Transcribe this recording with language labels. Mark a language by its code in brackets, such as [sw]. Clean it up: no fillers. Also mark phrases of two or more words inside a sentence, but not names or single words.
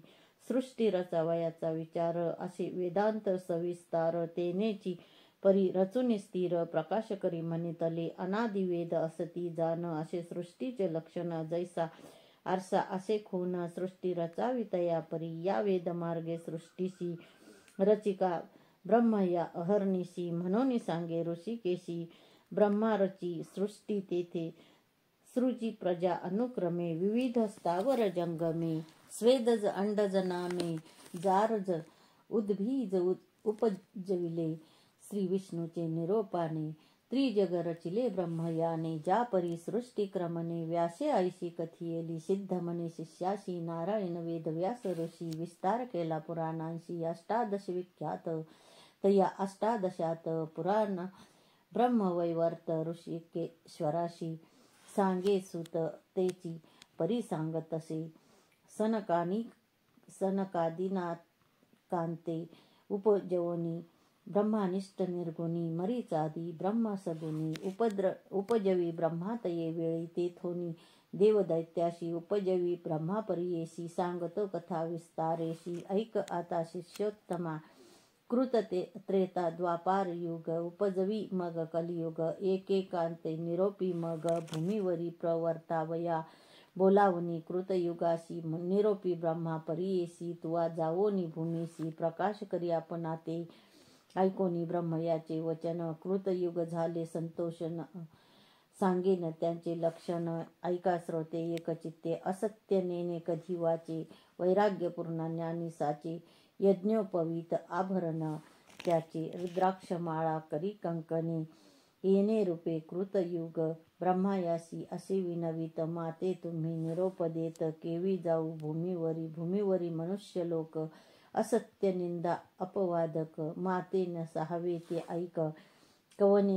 [mr] सृष्टी रचावयाचा विचार असे वेदांत सविस्तार तेनेची परी रचून स्थिर प्रकाश करी म्हणितले अनादि वेद असती जाण असे सृष्टीचे लक्षण जैसा आरसा असे खून सृष्टी रचावी तया परी या वेद मार्गे सृष्टीशी रचिका ब्रह्म या अहर्निशी म्हणून सांगे ऋषिकेशी ब्रह्मा रची सृष्टी तेथे सृजी प्रजा अनुक्रमे विविध स्थावर जंगमे स्वेदज अंडज नामे जारज उद्भीज उपजविले श्री विष्णूचे निरोपाने त्रिजग रचिले ब्रह्मयाने ज्या परी सृष्टिक्रमणे व्यासे ऐशी कथियेली सिद्ध म्हणे शिष्याशी नारायण वेद व्यास ऋषी विस्तार केला पुराणांशी अष्टादश विख्यात तया अष्टादशात पुराण ब्रह्मवैवर्त ऋषिकेश्वराशी सांगे सुत तेची परी सांगतसे सनकादिनाथ कांते उपजवनी ब्रह्मानिष्ठ निर्गुणी मरीचादी ब्रह्म सगुणी उपजवी ब्रह्मातये वेळी तेथोनी देवदैत्याशी उपजवी ब्रह्मापरियेशी सांगतो कथा विस्तारेशी ऐक आता शिष्योत्तमा कृत त्रेता द्वापार युग उपजवी मग कलियुग एकेकांते निरोपी मग भूमीवरी प्रवर्तावया बोलावनी कृतयुगाशी निरोपी ब्रह्मा परियेशी तुवा जावोनी भूमीशी प्रकाश करी आपणा ते ऐकोनी ब्रह्म याचे वचन कृतयुग झाले संतोषन सांगेन त्यांचे लक्षण ऐका श्रोते एकचित्ते असत्य नेने कधी वाचे वैराग्यपूर्ण ज्ञानी साचे यज्ञोपवीत आभरण त्याचे रुद्राक्षमाळा करी कंकणे येणे रूपे कृतयुग ब्रह्मायासी असे विनवित माते तुम्ही निरोप देत केवी जाऊ भूमीवरी मनुष्य लोक असत्य निंदा अपवादक माते न सहावे ते ऐक कवने